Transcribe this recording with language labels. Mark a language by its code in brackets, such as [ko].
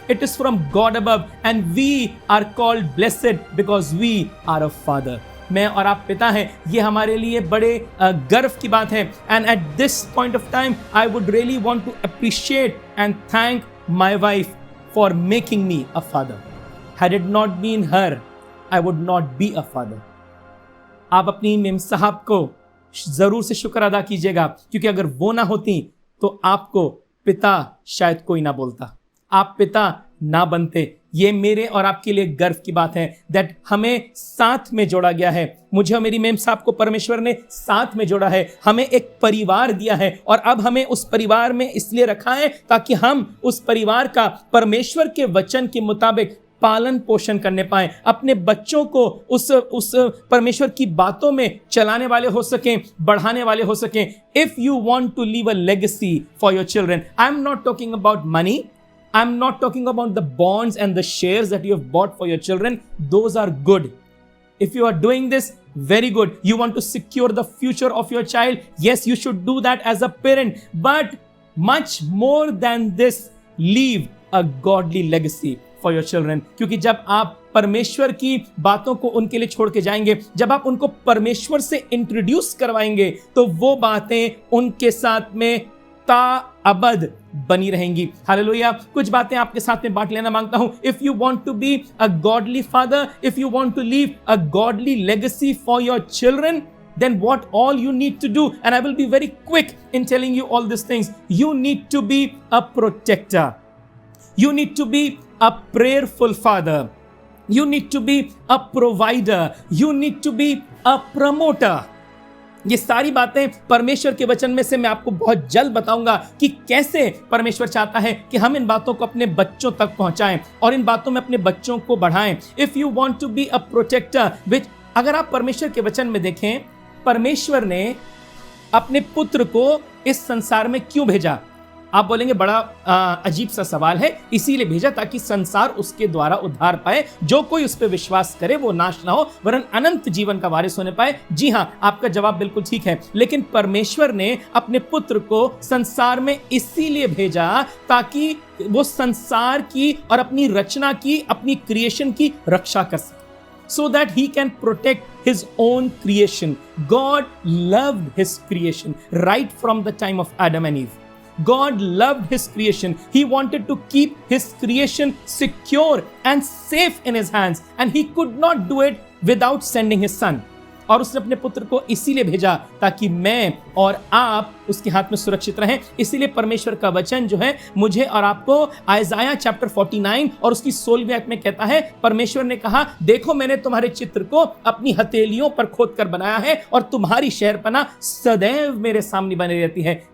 [en] It is from God above and we are called blessed because we are a father. [hi] मैं और आप पिता हैं, ये हमारे लिए बड़े गर्व की बात है। [en] And at this point of time I would really want to appreciate and thank my wife for making me a father. Had it not been her, I would not be a father. [hi] आप अपनी ma'am साहब को जरूर से शुक्र अदा कीजिएगा, क्योंकि अगर वो ना होती तो आपको पिता शायद कोई ना बोलता, आप पिता ना बनते। ये मेरे और आपके लिए गर्व की बात है दैट हमें साथ में जोड़ा गया है। मुझे और मेरी मेम साहब को परमेश्वर ने साथ में जोड़ा है, हमें एक परिवार दिया है, और अब हमें उस परिवार में इसलिए रखा है ताकि हम उस परिवार का परमेश्वर के वचन के मुताबिक पालन पोषण करने पाए, अपने बच्चों को उस परमेश्वर की बातों में चलाने वाले हो सकें, बढ़ाने वाले हो सकें। [en] If you want to leave a legacy for your children, I am not talking about money, I'm not talking about the bonds and the shares that you have bought for your children. Those are good. If you are doing this, very good. You want to secure the future of your child. Yes, you should do that as a parent. But much more than this, leave a godly legacy for your children. [hi] क्योंकि जब आप परमेश्वर की बातों को उनके लिए छोड़ के जाएंगे, जब आप उनको परमेश्वर से इंट्रोड्यूस करवाएंगे, तो वो बातें उनके साथ में ता अबद बनी रहेंगी। हालेलुया। कुछ बातें आपके साथ में बांट लेना मांगता हूं। [en] If you want to be a godly father, if you want to leave a godly legacy for your children, then what all you need to do, and I will be very quick in telling you all these things. You need to be a protector, you need to be a prayerful father, you need to be a provider, you need to be a promoter. [hi] ये सारी बातें परमेश्वर के वचन में से मैं आपको बहुत जल्द बताऊंगा कि कैसे परमेश्वर चाहता है कि हम इन बातों को अपने बच्चों तक पहुंचाएं और इन बातों में अपने बच्चों को बढ़ाएं। [en] if you want to be a protector, which [hi] अगर आप परमेश्वर के वचन में देखें, परमेश्वर ने अपने पुत्र को इस संसार में क्यों भेजा? आप बोलेंगे बड़ा अजीब सा सवाल है। इसीलिए भेजा ताकि संसार उसके द्वारा उद्धार पाए, जो कोई उस पर विश्वास करे वो नाश ना हो वरन अनंत जीवन का वारिस होने पाए। जी हाँ, आपका जवाब बिल्कुल ठीक है। लेकिन परमेश्वर ने अपने पुत्र को संसार में इसीलिए भेजा ताकि वो संसार की और अपनी रचना की, अपनी क्रिएशन की रक्षा कर सके, [en] so that he can protect his own creation. God loved his creation right from the time of Adam and Eve. God loved his creation. He wanted to keep his creation secure and safe in his hands, and he could not do it without sending his son. [hi] और उसने अपने पुत्र को इसीलिए भेजा ताकि मैं और आप उसके हाथ में सुरक्षित रहें। इसीलिए परमेश्वर का वचन जो है मुझे और आपको आयजाया चैप्टर 49 और उसकी 16वीं आयत में कहता है, परमेश्वर ने कहा, देखो मैंने तुम्हारे चित्र को अपनी हथेलियों पर खोद कर बनाया है और तुम्हारी शहरपना सदैव मेरे सामने बनी रहती है।